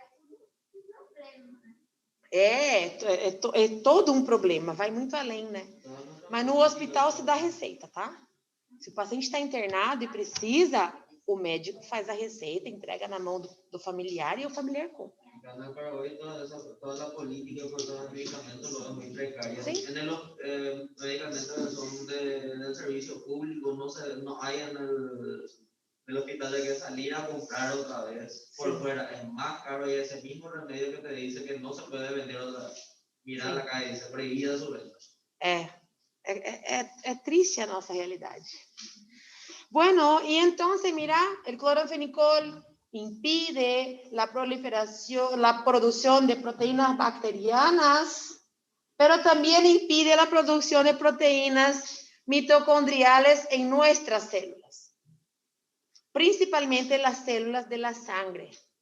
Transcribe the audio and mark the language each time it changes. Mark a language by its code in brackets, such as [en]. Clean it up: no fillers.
[pt] É tudo um problema, né? É todo um problema, vai muito além, né? Mas no hospital se dá receita, tá? Se o paciente está internado e precisa, o médico faz a receita, entrega na mão do familiar e o familiar compra. [es] Para hoy toda la política por todos los medicamentos lo es muy precaria. ¿Sí? En los medicamentos que son del servicio público no hay en el hospital, hay que salir a comprar otra vez por fuera. Es más caro y ese mismo remedio que te dice que no se puede vender otra vez. Mira la calle, dice prohibida su venta. [pt] É triste a nossa realidade. [es] Bueno, y entonces, mira, el clorofenicol impide la proliferación, la producción de proteínas bacterianas, pero también impide la producción de proteínas mitocondriales en nuestras células, principalmente las células de la sangre.